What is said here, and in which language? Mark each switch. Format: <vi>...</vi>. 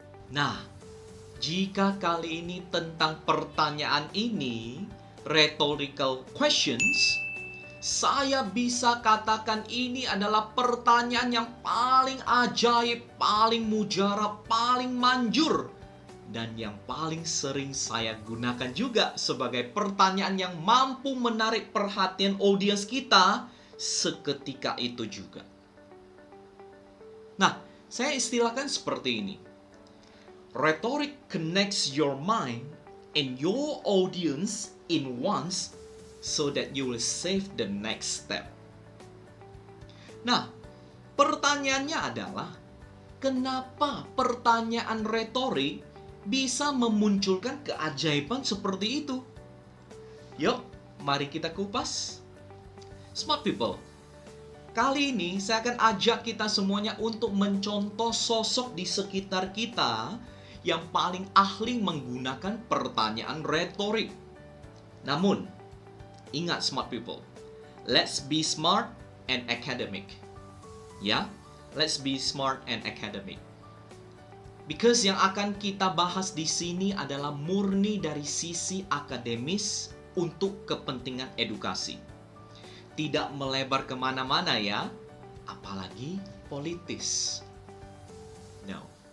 <id>Nah, jika kali ini tentang pertanyaan ini, rhetorical questions, saya bisa katakan ini adalah pertanyaan yang paling ajaib, paling mujarab, paling manjur, dan yang paling sering saya gunakan juga sebagai pertanyaan yang mampu menarik perhatian audiens kita seketika itu juga. Nah, saya istilahkan seperti ini.</id> <en>Rhetoric connects your mind and your audience in once so that you will save the next step.</en> <id>Nah, pertanyaannya adalah, kenapa pertanyaan retorik bisa memunculkan keajaiban seperti itu? Yuk, mari kita kupas. Smart people, kali ini saya akan ajak kita semuanya untuk mencontoh sosok di sekitar kita yang paling ahli menggunakan pertanyaan retorik. Namun, ingat</id> <en>smart people, let's be smart and academic. Ya, let's be smart and academic.</en> <id>Because yang akan kita bahas di sini adalah murni dari sisi akademis untuk kepentingan edukasi. Tidak melebar kemana-mana ya, apalagi politis. No.</id>